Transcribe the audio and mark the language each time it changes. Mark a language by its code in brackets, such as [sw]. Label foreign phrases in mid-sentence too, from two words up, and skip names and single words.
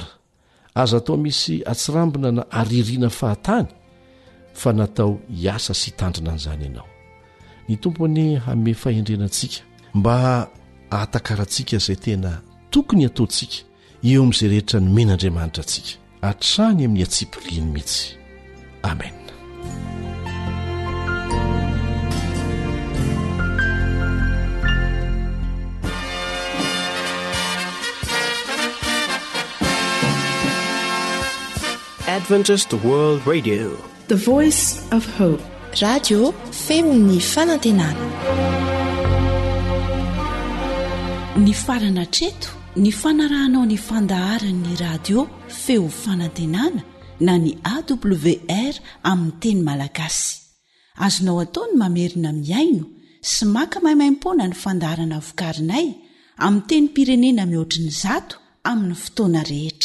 [mg] Aza atao misy atsirambina na aririna fahatany, fa natao hiasa sy hitandrina an'izany ianao. Ny tompony hanome fahendrenantsika mba ahatakarantsika izay tena tokony ataontsika eo amin'izay rehetra nomen'Andriamanitra antsika hatrany amin'ny atsipiriany mihitsy. Amen. [en] Adventist World Radio, the voice of hope. [mg] Radio feony fanantenana. Ny farana treto ny fanarahanao ny fandaharan'ny radio feo fanantenana na ny AWR amin'ny teny malagasy. Azonao ataony mamerina miaino sy maka maimaimpona ny fandaharana vokarinay amin'ny teny pirenena mihoatriny 100 amin'ny fotoana rehetra.